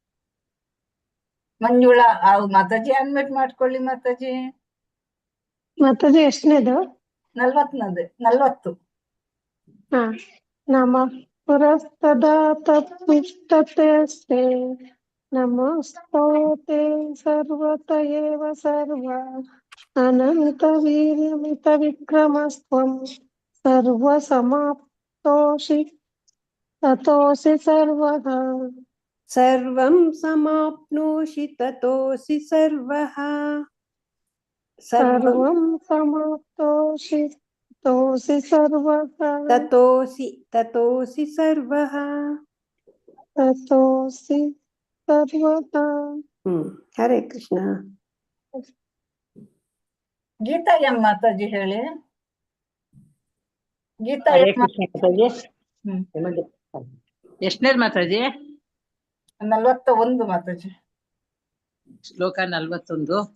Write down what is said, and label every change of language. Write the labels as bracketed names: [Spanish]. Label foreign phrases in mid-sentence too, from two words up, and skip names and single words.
[Kannada] ಮಂಜುಳಾ ಆವ್ ಮಾತಾಜಿ ಅನ್ಮಿಟ್ ಮಾಡ್ಕೊಳ್ಳಿ ಮಾತಾಜಿ. ಮಾತಾಜಿ ಎಷ್ಟನೇದು? 40. [Sanskrit] ನಮಃ ಪುರಸ್ತದಾತ ಪೃಷ್ಠತಸ್ತೆ ನಮೋऽस्तु ಸರ್ವತ ಏವ ಸರ್ವ ಅನಂತ ವೀರ್ಯಮಿತ ವಿಕ್ರಮಸ್ತ್ವಂ ಸರ್ವ ಸಮಾಪ್ತೋಷಿ ತತೋಸಿ ಸರ್ವಃ. ಸರ್ವಂ ಸಮಾಪ್ನೋಷಿ ತತೋಸಿ ಸರ್ವಃ. ಸರ್ವಂ ಸಮಾಪ್ತೋಷಿ ತತೋಸಿ ಸರ್ವಃ. ತತೋಸಿ ಸರ್ವಃ. ತತೋಸಿ ಸರ್ವಃ. [Kannada] ಹರೇ ಕೃಷ್ಣ. ಗೀತಾ ಎಂ ಮಾತಾಜಿ ಹೇಳಿ. ಗೀತಾ ಎಷ್ಟನೇದ್ ಮಾತಾಜಿ? 41 ಮಾತಾಜಿ. ಶ್ಲೋಕ 41.